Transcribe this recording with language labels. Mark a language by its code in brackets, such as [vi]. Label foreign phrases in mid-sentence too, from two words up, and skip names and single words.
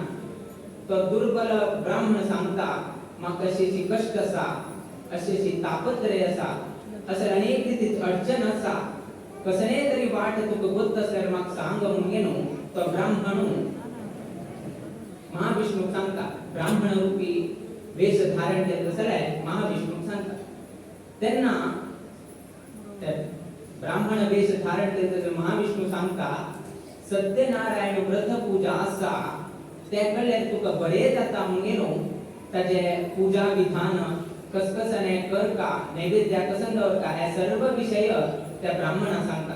[kok] तो दुर्बल ब्राह्मण सांगता म्हाका अशी कष्ट आसा, अशी तापत्रय आसा, असे अनेक रीतीची अडचण आसा, कसले तरी वाट तुका गोत असल्यार म्हाका सांग म्हणून तो ब्राह्मण महाविष्णूक सांगता. ब्राह्मण रूपी वेश धारण केले जाल्यार महाविष्णूक सांगता. तेन्ना ब्राह्मण वेश धारण केले जाल्यार महाविष्णू सांगता सत्यनारायण व्रत पूजा आसा ते कळल्यार तुका बरें जाता म्हणून ताजे पूजा विधान कसकसने करका, नैवेद्य कसन दवरका हे सर्व विषय त्या ब्राह्मणाक सांगतात.